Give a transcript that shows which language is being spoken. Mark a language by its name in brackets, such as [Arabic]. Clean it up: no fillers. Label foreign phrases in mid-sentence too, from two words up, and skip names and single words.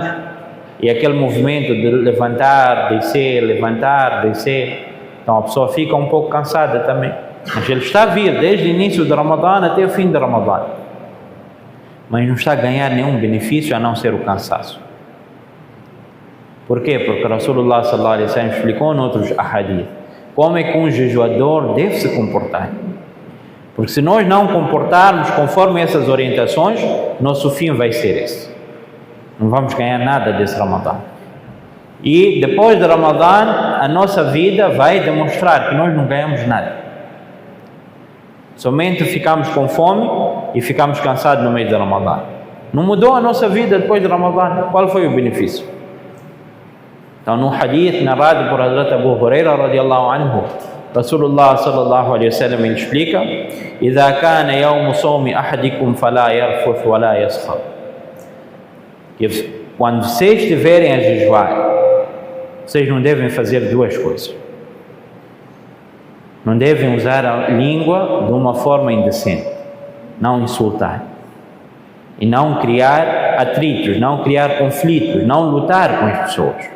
[Portuguese] E aquele movimento de levantar, descer, então a pessoa fica um pouco cansada também. Mas ele está a vir desde o início de Ramadã até o fim de Ramadã, mas não está a ganhar nenhum benefício a não ser o cansaço. Por quê? Porque [Arabic] رسول الله صلى الله عليه وسلم [Portuguese] explicou em outros ahadith como é que um jejuador deve se comportar. Porque se nós não comportarmos conforme essas orientações, nosso fim vai ser esse. Não vamos ganhar nada desse Ramadã. E depois de Ramadã, a nossa vida vai demonstrar que nós não ganhamos nada. Somente ficamos com fome e ficamos cansados no mês de Ramadã. Não mudou a nossa vida depois de Ramadã. Qual foi o benefício? Então, no hadith narrado por Hazrat Abu Huraira [Arabic] رضي الله عنه, رسول الله صلى الله عليه وسلم [Portuguese] explica: [Arabic] "إذا كان يوم صوم أحدكم فلا يرفث ولا يصخب." [Portuguese] Quando vocês estiverem a jejuar, vocês não devem fazer duas coisas. Não devem usar a língua de uma forma indecente, não insultar, e não criar atritos, não criar conflitos, não lutar com as pessoas.